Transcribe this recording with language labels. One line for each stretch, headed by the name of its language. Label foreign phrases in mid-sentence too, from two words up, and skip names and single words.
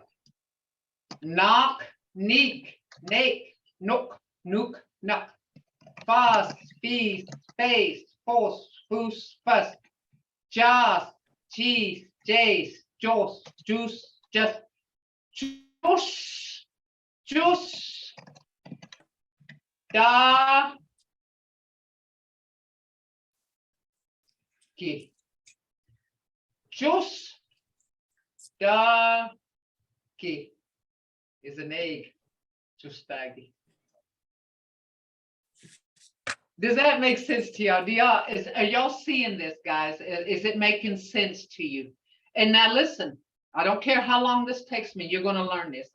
English: Knock, neek, nake, nook, nook, nuck. Fast, feast, face, force, foos, fuss. Jas, cheese, jace, joss, juice, just, juice, juice. Da, ki. Juice, da, ki is an egg. Justagi. Does that make sense to y'all? Are y'all seeing this, guys? Is it making sense to you? And now listen, I don't care how long this takes me, you're gonna learn this.